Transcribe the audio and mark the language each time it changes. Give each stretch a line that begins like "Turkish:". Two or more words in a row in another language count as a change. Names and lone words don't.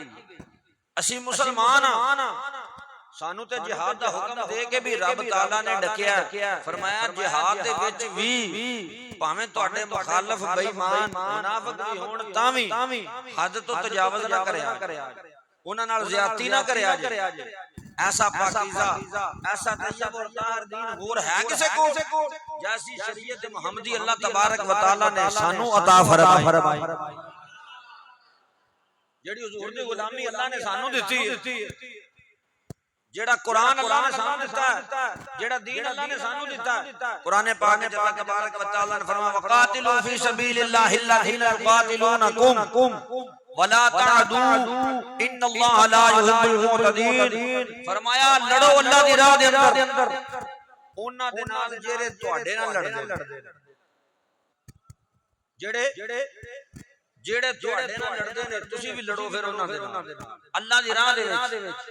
Punjabi: اسی مسلمان ہاں، سانوں تے جہاد دا حکم دے کے بھی رب تعالیٰ نے ڈکیا، فرمایا جہاد دے وچ بھی بھاویں تہاڈے مخالف بے ایمان منافق بھی ہون تاں بھی حد تو تجاوز نہ کریا، انہاں نال زیادتی نہ کریا جے. ایسا پاکیزہ, ایسا طیب اور طاہر دین ہور ہے کسے کو جیسی شریعت محمدی اللہ تبارک و تعالیٰ نے سانوں عطا فرمائی، جیہڑی حضور دی غلامی اللہ نے سانوں دتی ہے، جیہڑا قرآن اللہ نے سانوں دتا ہے، جیہڑا دین اللہ نے سانوں دتا ہے.
Urdu: قرآن پاک میں اللہ تبارک و تعالیٰ نے فرمایا,
Arabic: وقاتلوا في سبيل الله الذين يقاتلونكم ولا تعتدوا إن الله لا يحب المعتدين,
Punjabi: فرمایا لڑو اللہ دی راہ دے اندر انہاں دے نال جیہڑے تہاڈے نال لڑدے، جیہڑے تہاڈے نال لڑدے نے، تسی بھی لڑو فیر انہاں دے نال اللہ دی راہ دے وچ.